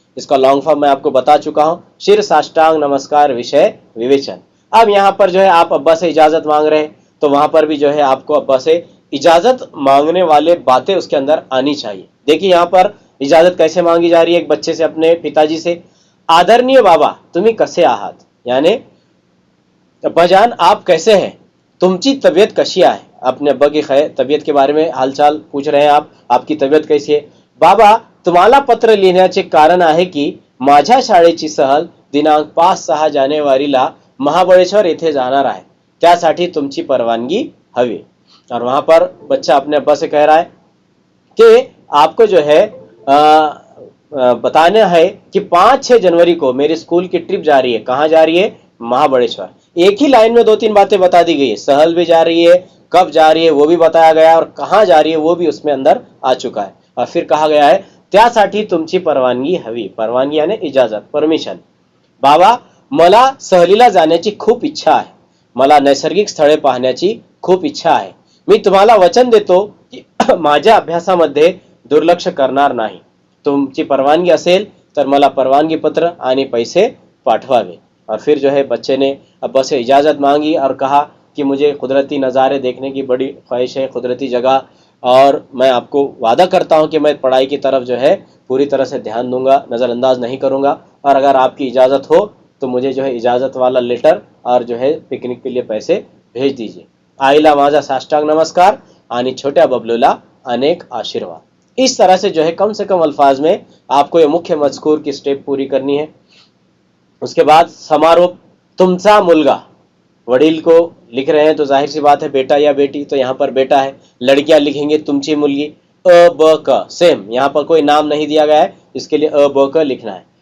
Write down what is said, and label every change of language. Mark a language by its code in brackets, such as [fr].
[hi] इसका long form मैं आपको बता चुका हूं, शिर साष्टांग नमस्कार विषय विवेचन. अब यहाँ पर जो है आप अब्बा से इजाजत मांग रहे हैं, तो वहां पर भी जो है आपको अब्बा से इजाजत मांगने वाले बातें उसके अंदर आनी चाहिए. देखिए यहाँ पर इजाजत कैसे मांगी जा रही है एक बच्चे से अपने पिताजी से. [mr] आदरणीय बाबा तुम्ही कसे आहात, [hi] यानी अब्बाजान आप कैसे हैं, [mr] तुमची तबीयत कशी आहे. [hi] अपने अब्बा की तबीयत के बारे में हालचाल पूछ रहे हैं आप, आपकी तबीयत कैसी है. [mr] बाबा तुम्हाला पत्र लिहिण्याचे कारण आहे की माझ्या शाळेची सहल दिनांक 5-6 जानेवारीला महाबळेश्वर येथे जाणार आहे, त्यासाठी तुमची परवानगी हवी. [hi] और वहां पर बच्चा अपने अब्बा से कह रहा है कि आपको जो है बताना है कि 5-6 जनवरी को मेरे स्कूल की ट्रिप जा रही है. कहाँ जा रही है, महाबळेश्वर. एक ही लाइन में 2-3 बातें बता दी गई है, सहल भी जा रही है, कब जा रही है वो भी बताया गया है, और कहाँ जा रही है वो भी उसमें अंदर आ चुका है. और फिर कहा गया है [mr] त्यासाठी तुमची परवानगी हवी. [hi] परवानगी यानी इजाजत, परमिशन. [mr] बाबा मला सहलीला जाण्याची खूप इच्छा आहे, मला नैसर्गिक स्थळे पाहण्याची खूप इच्छा आहे. मी तुम्हाला वचन देतो की माझ्या अभ्यासामध्ये दुर्लक्ष करणार नाही. तुमची परवानगी असेल तर मला परवानगी पत्र आणि पैसे पाठवावे. [hi] और फिर जो है बच्चे ने अब्बा से इजाज़त मांगी और कहा कि मुझे कुदरती नज़ारे देखने की बड़ी ख्वाहिश है, कुदरती जगह और मैं आपको वादा करता हूं कि मैं पढ़ाई की तरफ जो है पूरी तरह से ध्यान दूंगा, नज़रअंदाज नहीं करूंगा। और अगर आपकी इजाज़त हो तो मुझे जो है इजाज़त वाला लेटर और जो है पिकनिक के लिए पैसे भेज दीजिए। [mr] आईला माझा साष्टांग नमस्कार आणि छोट्या बबलूला अनेक आशीर्वाद। [hi] इस तरह से जो है कम से कम अल्फाज में आपको ये मुख्य मजकूर की स्टेप पूरी करनी है। उसके बाद समारोप, [mr] तुमचा मुलगा, [hi] वडील को लिख रहे हैं तो जाहिर सी बात है बेटा या बेटी, तो यहाँ पर बेटा है। लड़कियां लिखेंगे [mr] तुमची मुलगी, [hi] अ ब क सेम, यहाँ पर कोई नाम नहीं दिया गया है, इसके लिए अ ब क लिखना है।